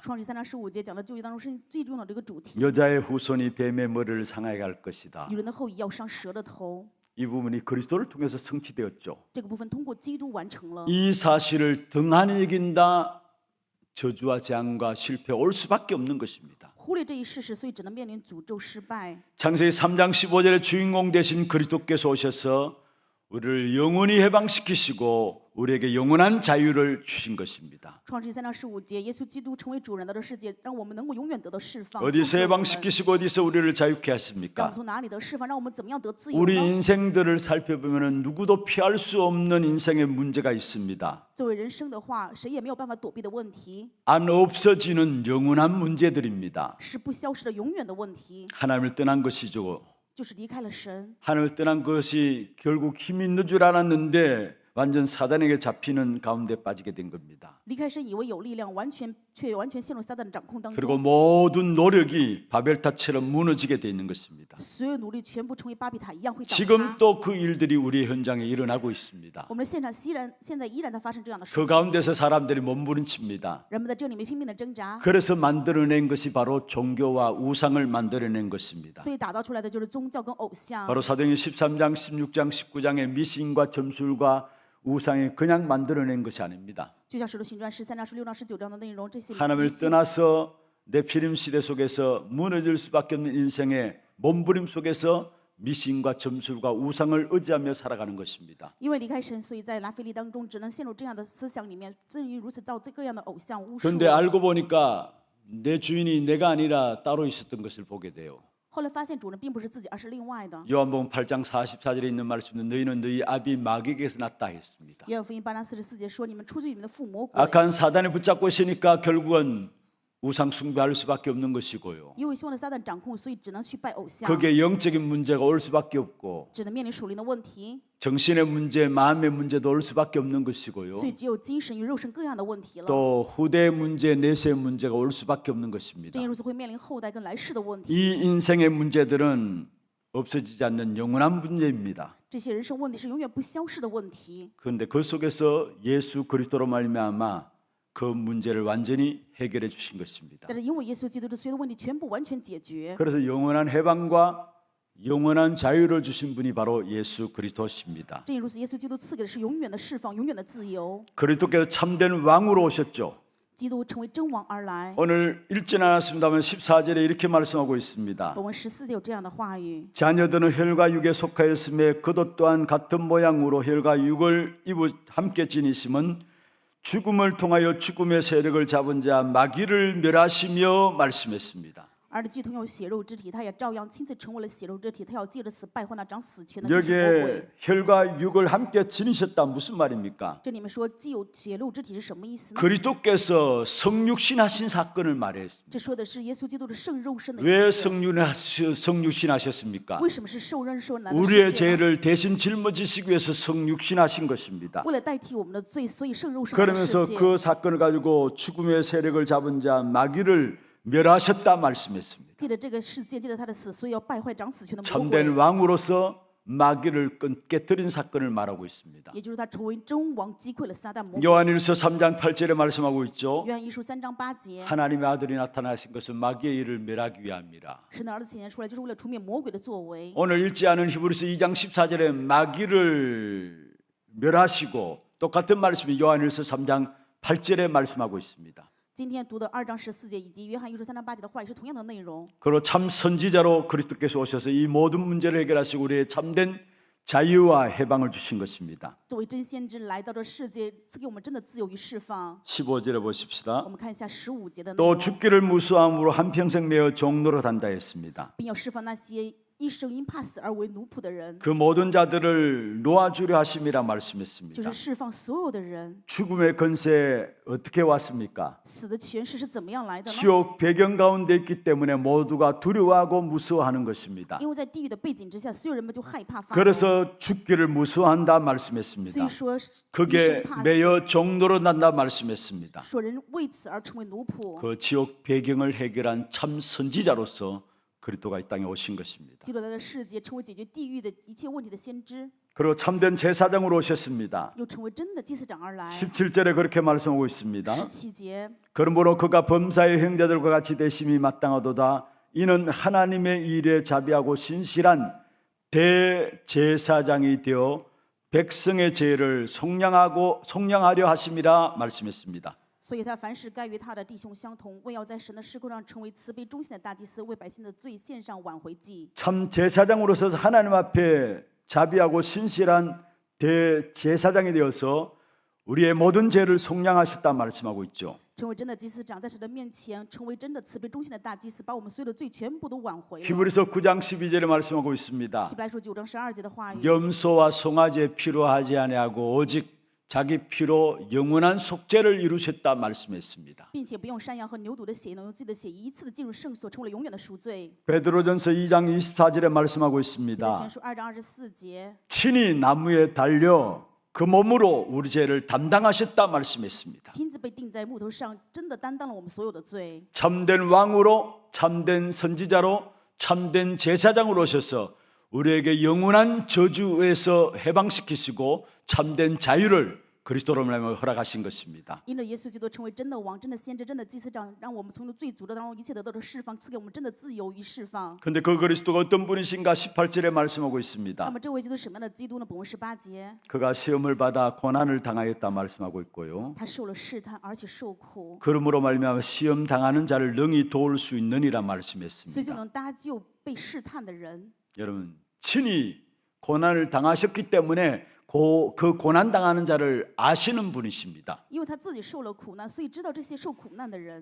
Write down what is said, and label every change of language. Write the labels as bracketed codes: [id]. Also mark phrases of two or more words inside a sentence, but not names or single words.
[zh] 创世纪3章15节讲的旧约当中圣经最重要的这个主题， [ko] 여자의 후손이 뱀의 머리를 상하게 할 것이다. [zh] 女人的后裔要伤蛇的头。 [ko] 이 부분이 그리스도를 통해서 성취되었죠. [zh] 这个部分通过基督完成了。 [ko] 이 사실을 등한히 여긴다 저주와 재앙과 실패 올 수밖에 없는 것입니다. [zh] 忽略这一事实，所以只能面临诅咒失败。 [ko] 창세기 3장 15절의 주인공 되신 그리스도께서 오셔서 우리를 영원히 해방시키시고 우리에게 영원한 자유를 주신 것입니다. [zh] 创世纪3章15节，耶稣基督成为主人来到世界，让我们能够永远得到释放。 [ko] 어디서 [zh] 救赎我们 [ko] 해방시키시고 어디서 우리를 자유케 [zh] 让我们 [ko] 하십니까? [zh] 从哪里得释放？让我们怎么样得自由 [ko] 우리 [zh] 呢？ [ko] 인생들을 살펴보면 누구도 피할 수 없는 인생의 문제가 있습니다. [zh] 作为人生的话，谁也没有办法躲避的问题， [ko] 안 없어지는 영원한 문제들입니다. [zh] 是不消失的永远的问题， [ko] 하나님을 떠난 것이죠. [zh] 就是离开了神。 [ko] 하나님을 떠난 것이 결국 힘이 있는 줄 알았는데 완전 사단에게 잡히는 가운데 빠지게 된 겁니다. [zh] 离开神以为有力量，却完全陷入撒旦的掌控当 [ko] 그리고 [zh] 中。 [ko] 모든 노력이 바벨탑처럼 무너지게 돼 있는 것입니다. [zh] 所有努力全部成为巴比塔一样会倒塌。 [ko] 지금 또 그 일들이 우리 현장에 일어나고 있습니다. [zh] 我们的现场现在依然在发生这样的事 [ko] 그 [zh] 情， [ko] 가운데서 사람들이 몸부림칩니다. [zh] 人们在这里面拼命的挣扎， [ko] 그래서 만들어낸 것이 바로 종교와 우상을 만들어낸 것입니다. [zh] 所以打造出来的就是宗教跟偶像。 [ko] 바로 사도행전 13장, 16장, 19장의 미신과 점술과 우상이 그냥 만들어낸 것이 아닙니다. [zh] 就像《使徒行传》13章、16章、19章的内容，这些 [ko] 하나님을 [zh] 迷信 [ko] 떠나서 네피림 시대 속에서 무너질 수밖에 없는 인생의 몸부림 속에서 미신과 점술과 우상을 의지하며 살아가는 것입니다. [zh] 因为离开神，所以在拿腓力当中只能陷入这样的思想里面，正因如此造这各样的偶像巫术。 [ko] 그런데 알고 보니까 내 주인이 내가 아니라 따로 있었던 것을 보게 돼요. [zh] 后来发现主人并不是自己，而是另外的。 [ko] 요한복음 8장 44절에 있는 말씀은 너희는 너희 아비 마귀에게서 났다 했습니다. [zh] 约翰福音8章44节说：“你们出自你们的父魔鬼。 [ko] 악한 사단에 붙잡고 있으니까 결국은 우상 숭배할 수밖에 없는 것이고요. [zh] 因为希望的撒旦掌控，所以只能去拜偶像， [ko] 거기에 영적인 문제가 올 수밖에 없고 [zh] 只能面临属灵的问题， [ko] 정신의 문제, 마음의 문제도 올 수밖에 없는 것이고요. [zh] 所以只有精神与肉身各样的问题了。 [ko] 또 후대의 문제, 내세의 문제가 올 수밖에 없는 것입니다. [zh] 正因如此，会面临后代跟来世的问题。 [ko] 이 인생의 문제들은 없어지지 않는 영원한 문제입니다. [zh] 这些人生问题是永远不消逝的问题。 [ko] 그런데 그 속에서 예수 그리스도로 말미암아 그 문제를 완전히 해결해 주신 것입니다. [zh] 但是因为耶稣基督的所有的问题全部完全解决， [ko] 그래서 영원한 해방과 영원한 자유를 주신 분이 바로 예수 그리스도십니다. [zh] 正因如此，耶稣基督赐给的是永远的释放、永远的自由。 [ko] 그리스도께서 참된 왕으로 오셨죠. [zh] 基督成为真王而来。 [ko] 오늘 읽지는 않았습니다만 14절에 이렇게 말씀하고 있습니다. [zh] 本文14节有这样的话语： [ko] 자녀들은 혈과 육에 속하였음에 그도 또한 같은 모양으로 혈과 육을 함께 지니심은 죽음을 통하여 죽음의 세력을 잡은 자 마귀를 멸하시며 말씀했습니다. [zh] 儿子既同有血肉之体，他也照样亲自成为了血肉之体。他要借着死败坏那掌死权的，就是魔鬼。 [ko] 여기에 혈과 육을 함께 지니셨다 무슨 말입니까? [zh] 这里面说既有血肉之体是什么意思呢？ [ko] 그리스도께서 성육신하신 사건을 말했습니다. [zh] 这说的是耶稣基督的圣肉身的 [ko] 왜 [zh] 意思。 [ko] 성육신하셨습니까? [zh] 为什么是受肉身来的 [ko] 우리의 [zh] 世界呢？ [ko] 죄를 대신 짊어지시기 위해서 성육신하신 것입니다. [zh] 为了代替我们的罪，所以圣肉身来的 [ko] 그러면서 [zh] 世界。 [ko] 그 사건을 가지고 죽음의 세력을 잡은 자 마귀를 멸하셨다 말씀했습니다. [zh] 借着这个事件，借着他的死，所以要败坏掌死权的魔 [ko] 참된 [zh] 鬼， [ko] 왕으로서 마귀를 깨뜨린 사건을 말하고 있습니다. [zh] 也就是他成为真王，击溃了撒旦魔鬼。 [ko] 요한일서 3장 8절에 말씀하고 있죠. [zh] 约翰一书3章8节， [ko] 하나님의 아들이 나타나신 것은 마귀의 일을 멸하기 위함이라. [zh] 神的儿子显现出来，就是为了除灭魔鬼的作为。 [ko] 오늘 읽지 않은 히브리서 2장 14절에 마귀를 멸하시고 똑같은 말씀이 요한일서 3장 8절에 말씀하고 있습니다. [zh] 今天读的2章14节以及约翰一书3章8节的话也是同样的内容。 [ko] 그리고 참 선지자로 그리스도께서 오셔서 이 모든 문제를 해결하시고 우리의 참된 자유와 해방을 주신 것입니다. [zh] 作为真先知来到这世界，赐给我们真的自由与释放。 [ko] 15절에 보십시다. [zh] 我们看一下15节的内 [ko] 또 [zh] 容， [ko] 죽기를 무수함으로 한평생 매어 종노릇 한다 했습니다. [zh] 并要释放那些一生因怕死而为奴仆的人， [ko] 그 모든 자들을 놓아주려 하심이라 [zh] 就 [ko] 말씀했습니다. [zh] 是释放所有的人。 [ko] 죽음의 권세 어떻게 왔습니까? [zh] 死的权势是怎么样来的呢？ [ko] 지옥 배경 가운데 있기 때문에 모두가 두려워하고 무서워하는 것입니다. [zh] 因为在地狱的背景之下，所有人们就害怕发抖。 [ko] 그래서 죽기를 무서워한다 [zh] 所 [ko] 말씀했습니다. [zh] 以说，一 [ko] 그게 [zh] 生怕死， [ko] 매여 종로로 난다 말씀했습니다. [zh] 说人为此而成为奴仆。 [ko] 그 지옥 배경을 해결한 참 선지자로서 그리스도가 이 땅에 오신 것입니다. [zh] 基督来到世界，成为解决地狱的一切问题的先知， [ko] 그리고 참된 제사장으로 오셨습니다. [zh] 又成为真的祭司长而来。 [ko] 17절에 그렇게 말씀하고 있습니다. [zh] 17节， [ko] 그러므로 그가 범사의 형제들과 같이 되심이 마땅하도다. 이는 하나님의 일에 자비하고 신실한 대제사장이 되어 백성의 죄를 속량하려 하심이라 말씀했습니다. [zh] 所以他凡事该与他的弟兄相同，为要在神的事工上成为慈悲忠心的大祭司，为百姓的罪献上挽回祭。 [ko] 참 제사장으로서 하나님 앞에 자비하고 신실한 대제사장이 되어서 우리의 모든 죄를 속량하셨다 말씀하고 있죠. [zh] 成为真的祭司长，在神的面前成为真的慈悲忠心的大祭司，把我们所有的罪全部都挽回了。 [ko] 히브리서 9장 12절에 말씀하고 있습니다. [zh] 希伯来书9章12节的话语， [ko] 염소와 송아지에 필요하지 아니하고 오직 자기 피로 영원한 속죄를 이루셨다 말씀했습니다. [zh] 并且不用山羊和牛犊的血，能用自己的血一次的进入圣所，成为了永远的赎罪。 [ko] 베드로전서 2장 24절에 말씀하고 [zh] 彼得 [ko] 있습니다. [zh] 前书2章24节， [ko] 친히 나무에 달려 그 몸으로 우리 죄를 담당하셨다 말씀했습니다. [zh] 亲自被钉在木头上，真的担当了我们所有的罪。 [ko] 참된 왕으로 참된 선지자로 참된 제사장으로 오셔서 우리에게 영원한 저주에서 해방시키시고 참된 자유를 그리스도로 말하며 허락하신 것입니다. [zh] 因着耶稣基督成为真的王、真的先知、真的祭司长，让我们从罪诅咒当中一切得到了释放，赐给我们真的自由与释放。 [ko] 그런데 그 그리스도가 어떤 분이신가 18절에 말씀하고 [zh] 那 [ko] 있습니다. [zh] 么这位基督是什么样的基督呢？本文18节， [ko] 그가 시험을 받아 고난을 당하였다 말씀하고 있고요. [zh] 他受了试探，而且受苦， [ko] 그러므로 말미암아 시험 당하는 자를 능히 도울 수 있느니라 [zh] 所以就 [ko] 말씀했습니다. [zh] 能搭救被试探的人。 [ko] 여러분 친히 고난을 당하셨기 때문에 그 고난 당하는 자를 아시는 분이십니다. [zh] 因为他自己受了苦难，所以知道这些受苦难的人。